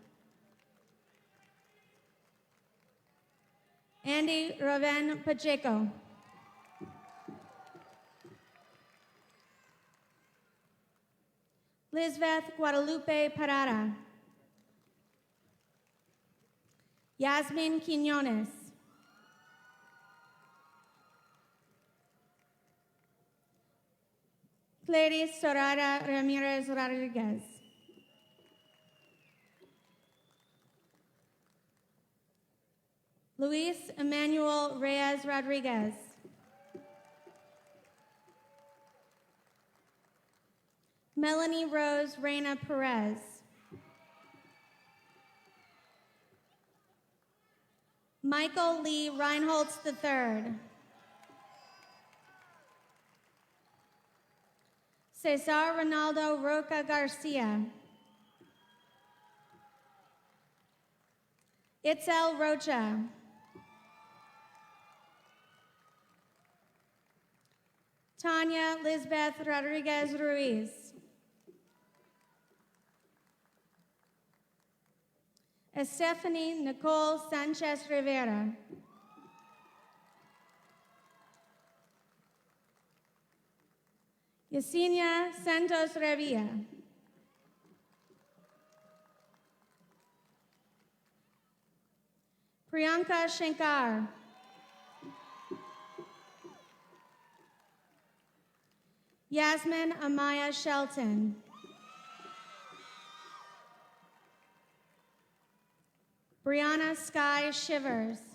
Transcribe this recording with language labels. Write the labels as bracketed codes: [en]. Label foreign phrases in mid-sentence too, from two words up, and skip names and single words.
[en] Andy Raven Pacheco. Lisbeth Guadalupe Parada. Yasmin Quinones. Clarice Soraya Ramirez Rodriguez. Luis Emmanuel Reyes Rodriguez. Melanie Rose Reyna Perez. Michael Lee Reinholtz III. Cesar Ronaldo Roca Garcia. Itzel Rocha. Tanya Lisbeth Rodriguez Ruiz. Stephanie Nicole Sanchez Rivera. Yesenia Santos Revilla. Priyanka Shankar. Yasmin Amaya Shelton. Brianna Sky Shivers.